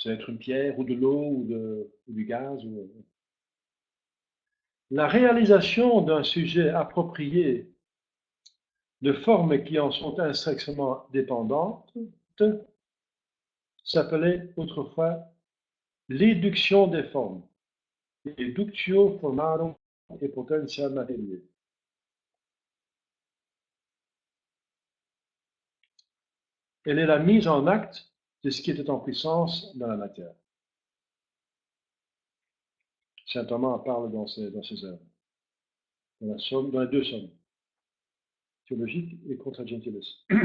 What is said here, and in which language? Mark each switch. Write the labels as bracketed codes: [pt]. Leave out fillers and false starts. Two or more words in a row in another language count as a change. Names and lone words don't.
[fr] Ça va être une pierre ou de l'eau ou du gaz. La réalisation d'un sujet approprié de formes qui en sont intrinsèquement dépendantes s'appelait autrefois l'éduction des formes, [la] eductio formarum et potentia materiae. [fr] Elle est la mise en acte de ce qui était en puissance dans la matière. Saint Thomas en parle dans ses œuvres, dans les deux sommes, théologique et Contra Gentiles.